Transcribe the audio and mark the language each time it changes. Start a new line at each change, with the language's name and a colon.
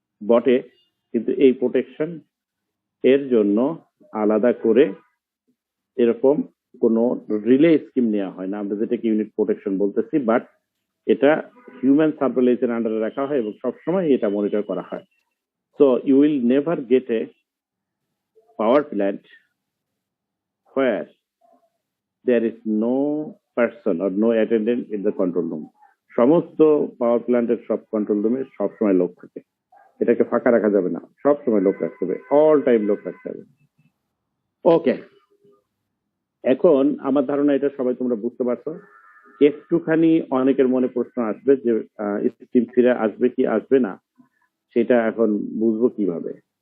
Bangla: বটে, কিন্তু এই প্রোটেকশন এর জন্য আলাদা করে এরকম কোনো রিলে স্কিম নেওয়া হয় না, আমরা যেটাকে ইউনিট প্রোটেকশন বলতেছি, বাট এটা হিউম্যান সার্ভেইলেন্সের আন্ডারে রাখা হয় এবং সবসময় এটা মনিটর করা হয়।
English: So you will never get a power plant where there is no person or no attendant in the control room.
Bangla: সমস্ত পাওয়ার প্ল্যান্টের সব কন্ট্রোল রুমে সবসময় লোক থাকে, এটাকে ফাঁকা রাখা যাবে না, সবসময় লোক রাখতে হবে, অল টাইম লোক রাখতে হবে। ওকে, এখন আমার ধারণা এটা সবাই তোমরা বুঝতে পারছো। একটুখানি অনেকের মনে প্রশ্ন আসবে যে স্টিম ফিরে আসবে কি আসবে না, সেটা এখন বুঝবো কিভাবে।